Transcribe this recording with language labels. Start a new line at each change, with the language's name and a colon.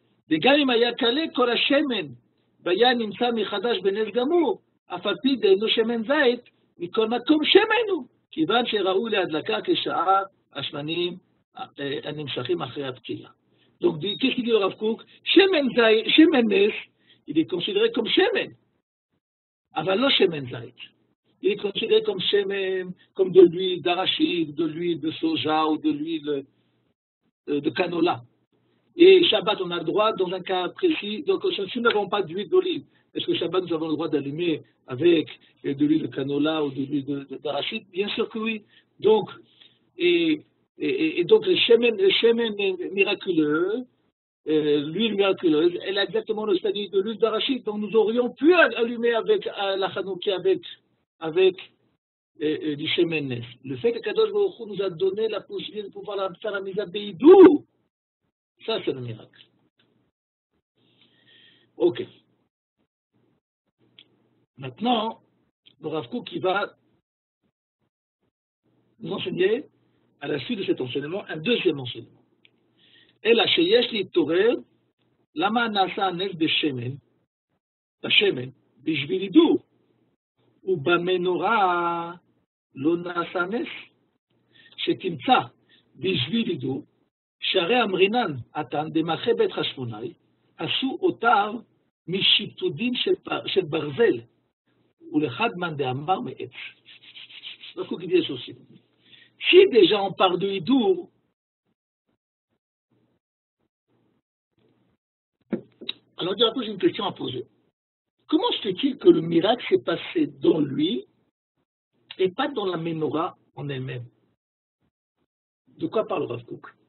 Hebrew: וגם אם היה קלה כל השמן והיה נמצא מחדש בנס גמור, אף על פי דהיינו שמן זית, מכל מקום שמן הוא, כיוון שראוי להדלקה כשאר השמנים הנמשכים אחרי הפתילה.
French: Donc, qu'est-ce qu'il dit le Rav Kook? Shemen nes, il est considéré comme shemen,
Hebrew: אבל לא shemen zait.
French: Il est considéré comme shemen, comme de l'huile d'arachide, de l'huile de soja ou de l'huile de canola. Et Shabbat, on a le droit, dans un cas précis, donc si nous n'avons pas d'huile d'olive, est-ce que Shabbat, nous avons le droit d'allumer avec de l'huile de canola ou de l'huile d'arachide? Bien sûr que oui. Donc, et donc le shemen miraculeux, l'huile miraculeuse, elle a exactement le statut de l'huile d'arachide. Donc nous aurions pu allumer avec la Hanouka avec du shemen nes. Le fait que Kadosh Baruch Hu nous a donné la possibilité de pouvoir faire la mise à Beidou, ça, c'est le miracle. Ok. Maintenant, le Rav Kook qui va nous enseigner à la suite de cet enseignement, un deuxième enseignement.
Hebrew: אלא שיש להתעורר, למה נעשה הנס בשמן, בשביל הידור, ובמנורה לא נעשה נס, שתמצא בשביל הידור, שהרי אמרינן עתן דמאחי בית חשמונאי, עשו אותר משיטודים של ברזל, ולחד מן דאמר מעץ.
French: Donc, il dit ceci. Si déjà on parle de hidour, alors il y a une question à poser. Comment se fait-il que le miracle s'est passé dans lui et pas dans la menorah en elle-même? De quoi parle Rav Kook?